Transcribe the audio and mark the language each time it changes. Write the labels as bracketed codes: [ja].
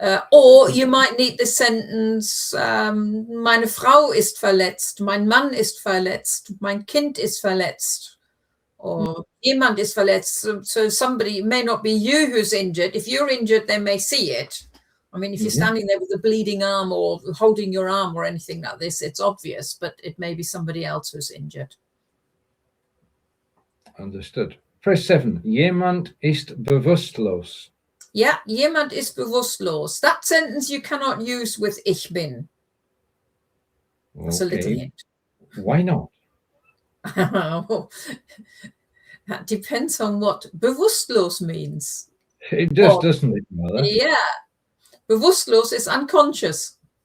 [en] Or you might need the sentence, [de] meine Frau ist verletzt, mein Mann ist verletzt, mein Kind ist verletzt, or jemand ist verletzt. [en] So somebody, it may not be you who's injured. If you're injured, they may see it. I mean, if you're standing there with a bleeding arm or holding your arm or anything like this, it's obvious, but it may be somebody else who's injured. Understood. Press 7. [de] Jemand ist bewusstlos. Yeah, jemand ist bewusstlos. [en] That sentence you cannot use with [de] ich bin. [en] That's a little hint. Why not? That depends on what bewusstlos means. It does, doesn't it, Mother? Yeah. Bewusstlos is unconscious.